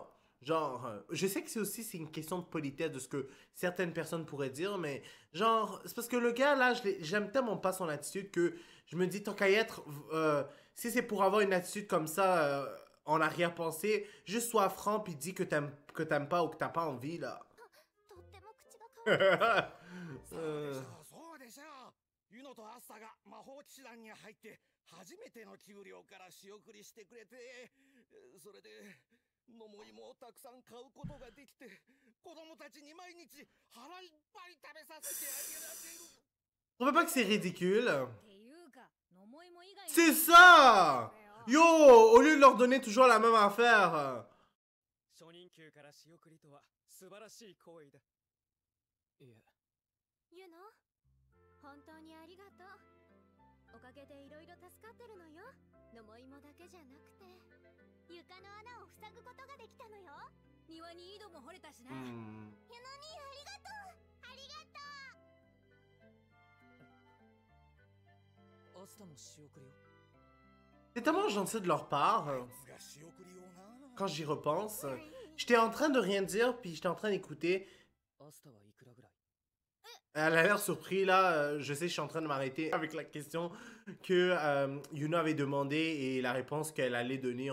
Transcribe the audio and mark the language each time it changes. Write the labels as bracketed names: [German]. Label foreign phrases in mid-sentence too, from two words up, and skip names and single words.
[French] Genre, je sais que c'est une question de politesse de ce que certaines personnes pourraient dire, mais genre, c'est parce que le gars, là, j'aime tellement pas son attitude que je me dis, tant qu'à y être, si c'est pour avoir une attitude comme ça, en arrière-pensée, juste sois franc puis dis que t'aimes pas ou que t'as pas envie, là. Euh, [Japanese] ユノとアッサが魔法騎士団に入って初めての給料から仕送りしてくれて、それで桃芋をたくさん買うことができて、子供たちに毎日腹いっぱい食べさせてあげられる。 [French] On veut pas que c'est ridicule. C'est ça! Yo, au lieu de leur donner toujours la même affaire. [Japanese] 初任給から仕送りとは素晴らしい行為だ。いえ。ユノ、本当にありがとう。おかげでいろいろ助かってるのよ。桃芋だけじゃなくて、床の穴を塞ぐことができたのよ。庭に井戸も掘れたしね。ユノにありがとう。ありがとう。アスタも仕送りを。 [French] C'est tellement gentil de leur part. Quand j'y repense, J'étais en train de rien dire, puis j'étais en train d'écouter. Elle a l'air surpris, là. Je sais, je suis en train de m'arrêter avec la question que Yuno avait demandé et la réponse qu'elle allait donner.